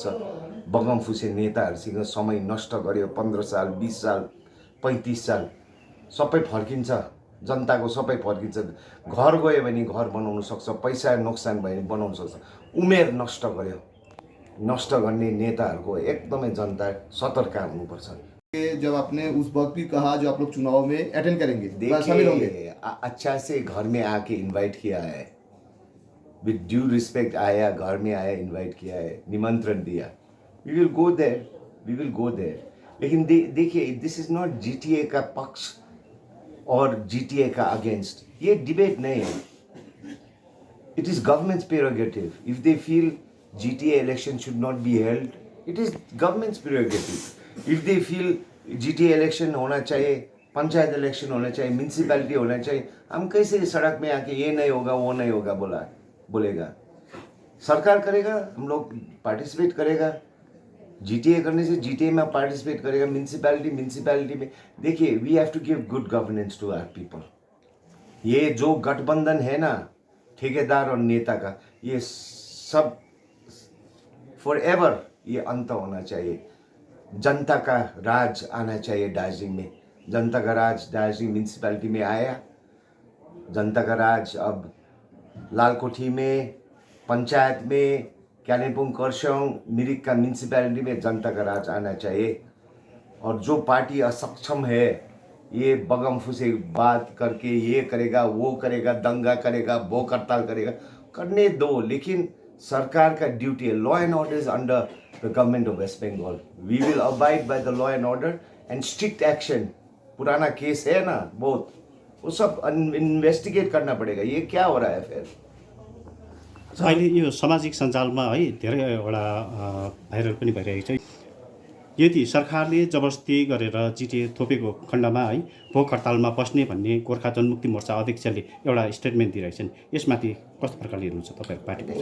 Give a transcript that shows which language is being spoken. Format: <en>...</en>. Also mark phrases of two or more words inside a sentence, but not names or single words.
<ne>बगमफुसे नेताहरूसँग समय नष्ट गर्यो, 15 साल 20 साल 35 साल सबै फर्किन्छ, जनताको सबै फर्किन्छ। घर गयो भने घर बनाउन सक्छ, पैसा नोक्सान भयो भने बनाउन सक्छ। उमेर नष्ट गर्यो, नष्ट गर्ने नेताहरूको एकदमै जनता सतर्क हुनुपर्छ।</ne> <hi>जब आपने उस वक्त भी कहा जो आप लोग चुनाव में अटेंड करेंगे, शामिल होंगे, अच्छा से घर में आके इनवाइट किया है,</hi> <en>with due respect</en> <hi>आया, घर में आया, इनवाइट किया है, निमंत्रण दिया।</hi> <en>We will go there, we will go there.</en> <hi>लेकिन देखिए,</hi> <en>this is not</en> <hi>जीटीए का पक्ष और जीटीए का अगेंस्ट, ये डिबेट नहीं है।</hi> <en>It is government's prerogative. If they feel GTA election should not be held, it is government's prerogative. If they feel GTA election</en> <hi>होना चाहिए, पंचायत इलेक्शन होना चाहिए, म्यूनसिपैलिटी होना चाहिए, हम कैसे सड़क में आके ये नहीं होगा वो नहीं होगा बोलेगा? सरकार करेगा, हम लोग पार्टिसिपेट करेगा। GTA करने से GTA में पार्टिसिपेट करेगा, म्यूनसिपैलिटी में। देखिए,</hi> <en>We have to give good governance to our people.</en> <hi>ये जो गठबंधन है ना ठेकेदार और नेता का, ये सब फॉरएवर ये अंत होना चाहिए। जनता का राज आना चाहिए दार्जिलिंग में। जनता का राज दार्जिलिंग म्यूनसिपैलिटी में आया। जनता का राज अब लालकोठी में, पंचायत में, कालिम्पोङ, खरसाङ, मिरिक का म्यूनसिपैलिटी में जनता का राज आना चाहिए। और जो पार्टी असक्षम है, ये बगमफुसे बात करके ये करेगा वो करेगा, दंगा करेगा, भूख हड़ताल करेगा, करने दो। लेकिन सरकार का ड्यूटी है,</hi> <en>law and order is under the government of West Bengal. We will abide by the law and order and strict action.</en> <hi>पुराना केस है ना बहुत, वो सब इन्वेस्टिगेट करना पड़ेगा। ये क्या हो रहा है फिर?</hi> <ne>अहिले यो सामाजिक सञ्जालमा है धेरैवटा भाइरल पनि भइरहेको छ। यदि सरकारले जबरजस्ती गरेर जिटिए थोपेको खण्डमा है भोक हडतालमा बस्ने भन्ने गोर्खा जनमुक्ति मोर्चा अध्यक्षले एउटा स्टेटमेन्ट दिइरहेछन्, यसमाथि कस्तो प्रकारले हेर्नुहुन्छ तपाईँको पार्टी?</ne>